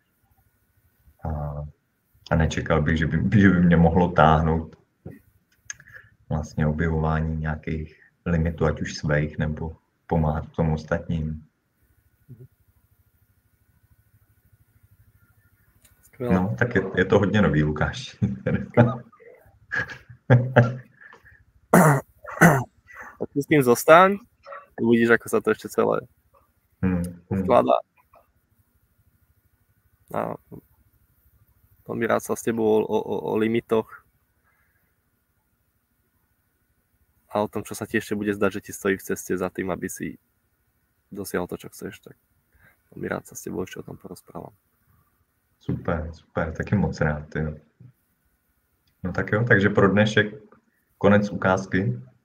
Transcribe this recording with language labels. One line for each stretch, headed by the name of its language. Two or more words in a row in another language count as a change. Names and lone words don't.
Czech: A nečekal bych, že by mě mohlo táhnout vlastně objevování nějakých limitů, ať už svých, nebo pomáhat tomu ostatním. Skvěle. No, tak je to hodně nový, Lukáš.
Slovak: Tak s tým zostaň, uvidíš, ako sa to ešte celé skladá. A veľmi rád sa s tebou o limitoch a o tom, čo sa ti ešte bude zdať, že ti stojí v ceste za tým, aby si dosiahol to, čo chceš, tak veľmi rád sa s tebou ešte o tom porozprávam.
Czech: Super, taky moc rád. Jo. No tak jo, takže pro dnešek konec ukázky.